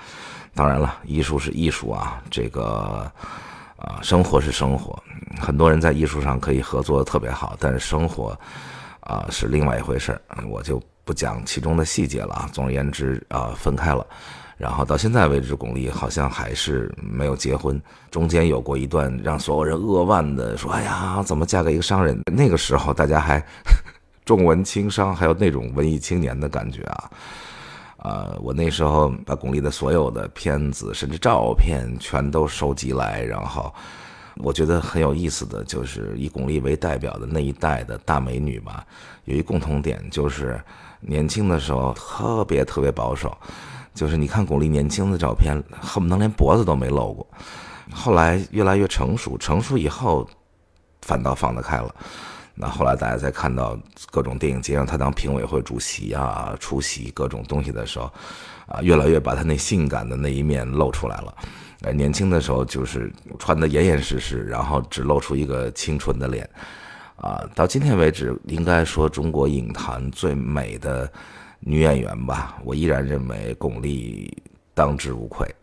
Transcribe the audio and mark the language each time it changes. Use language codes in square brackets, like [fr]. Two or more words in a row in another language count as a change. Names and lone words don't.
[zh] 當然了，藝術是藝術這個生活是生活，很多人在藝術上可以合作得特別好，但是生活是另外一回事，我就不講其中的細節了總而言之分開了。然后到現在為止，鞏俐好像還是沒有結婚，中間有過一段讓所有人扼腕的說，哎呀，怎麼嫁給一個商人？那個時候大家還重文輕商，還有那種文藝青年的感覺我那時候把鞏俐的所有的片子甚至照片全都收集來，然後我覺得很有意思的就是以巩俐為代表的那一代的大美女吧，有一共同点，就是年輕的時候特別保守，就是你看巩俐年輕的照片恨不能連脖子都沒露過，後來越來越成熟以後反倒放得開了。那後來大家在看到各種電影節上他當評委會主席出席各種東西的時候越來越把他那性感的那一面露出来了。年輕的時候就是穿得嚴嚴實實，然後只露出一個清純的臉到今天為止，應該說中國影壇最美的女演員吧，我依然認為鞏俐當之无愧。